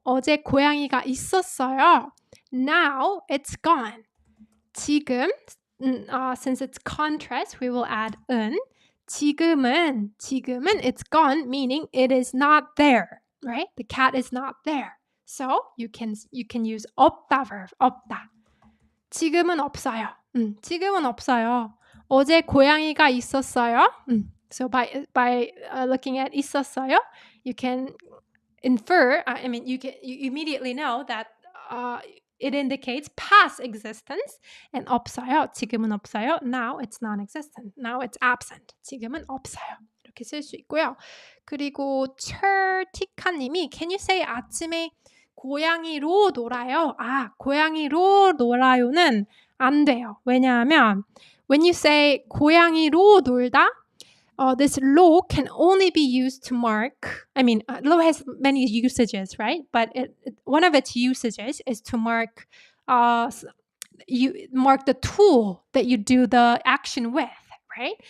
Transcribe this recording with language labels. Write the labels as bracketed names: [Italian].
[Korean] 어제 고양이가 있었어요. [English] Now it's gone. [Korean] 지금, [English] since it's contrast, we will add 은. [Korean] 지금은 [English] it's gone, meaning it is not there, right? The cat is not there. So you can use 없다 verb, 없다. [Korean] 지금은 없어요. 지금은 없어요. 어제 고양이가 있었어요. [English] So by looking at 있었어요, you can infer. You immediately know that it indicates past existence. [Korean] And 없어요. 지금은 없어요. [English] Now it's non-existent. Now it's absent. [Korean] 지금은 없어요. 이렇게 쓸 수 있고요. 그리고 철티카님이 [English] Can you say [Korean] 아침에 고양이로 놀아요? 고양이로 놀아요는 안 돼요. 왜냐하면 [English] when you say [Korean] 고양이로 놀다, [English] this 로 can only be used to mark. 로 has many usages, right? But one of its usages is to mark. You mark the tool that you do the action with, right?